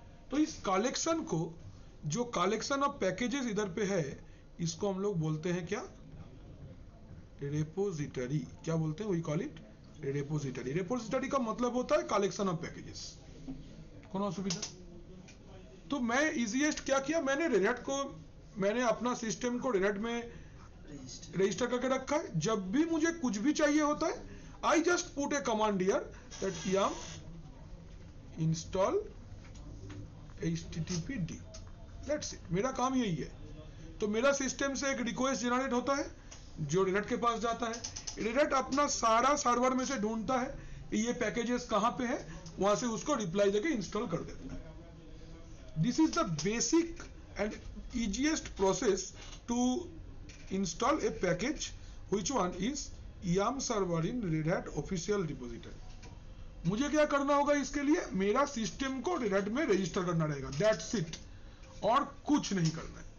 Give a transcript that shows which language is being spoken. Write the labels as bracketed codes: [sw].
[hi] तो इस कलेक्शन को, जो कलेक्शन ऑफ पैकेजेस इधर पे है, इसको हम लोग बोलते हैं क्या, रेपोजिटरी. क्या बोलते हैं, [en] We call it repository. [hi] Repository का मतलब होता है [en] Collection of packages. [bn] कौन असुविधा? [hi] तो मैं इजीएस्ट क्या किया, मैंने रेड हैट को, मैंने अपना सिस्टम को रेड हैट में रजिस्टर करके रखा है. जब भी मुझे कुछ भी चाहिए होता है, [en] I just put a command here that yum install HTTPD. That's it. [hi] मेरा काम यही है. तो मेरा सिस्टम से एक रिक्वेस्ट जनरेट होता है जो रेड हैट के पास जाता है. रेड हैट अपना सारा सर्वर में से ढूंढता है कि ये पैकेजेस कहाँ पे है, वहां से उसको रिप्लाई देके इंस्टॉल कर देता है. [en] This is the basic and easiest process to install a package, which one is yum server in Red Hat official repository. [hi] मुझे क्या करना होगा इसके लिए, मेरा सिस्टम को रेड हैट में रजिस्टर करना रहेगा. [en] that's it, [hi] और कुछ नहीं करना है.